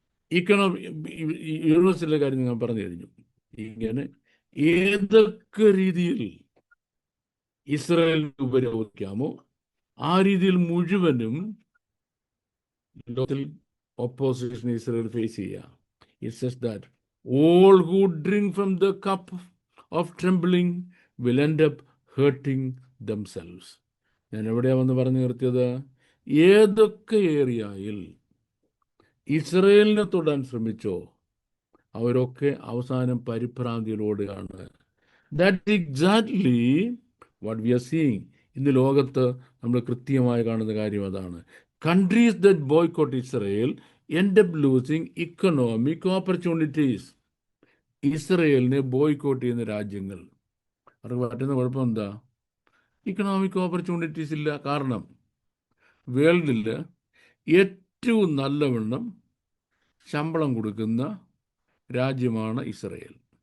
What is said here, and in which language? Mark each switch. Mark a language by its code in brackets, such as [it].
[ml] യൂണിവേഴ്സിറ്റിയിലെ കാര്യം ഞാൻ പറഞ്ഞു കഴിഞ്ഞു. ഇങ്ങനെ ഏതൊക്കെ രീതിയിൽ ഇസ്രയേലിനെ ഉപരോധിക്കാമോ ആ രീതിയിൽ മുഴുവനും ലോകത്തിൽ ഓപ്പോസിഷൻ ഇസ്രയേൽ ഫേസ് ചെയ്യുക. [en] It says that all who drink from the cup of trembling will end up hurting themselves. [ml] ഞാൻ എവിടെയാ വന്ന് പറഞ്ഞു നിർത്തിയത്? ഏതൊക്കെ ഏരിയയിൽ ഇസ്രയേലിനെ തൊടാൻ ശ്രമിച്ചോ അവരൊക്കെ അവസാനം പരിഭ്രാന്തിയിലോടുകയാണ്. [en] That exactly what we are seeing. [ml] ഇന്ന് ലോകത്ത് നമ്മൾ കൃത്യമായി കാണുന്ന കാര്യം അതാണ്. [en] Countries that boycott Israel end up losing economic opportunities. [ml] ഇസ്രയേലിനെ ബോയ്ക്കോട്ട് ചെയ്യുന്ന രാജ്യങ്ങൾ അവർക്ക് പറ്റുന്ന കുഴപ്പം എന്താ? ഇക്കണോമിക് ഓപ്പർച്യൂണിറ്റീസ് ഇല്ല. കാരണം വേൾഡിൽ ഏറ്റവും നല്ലവണ്ണം ശമ്പളം കൊടുക്കുന്ന രാജ്യമാണ് ഇസ്രയേൽ.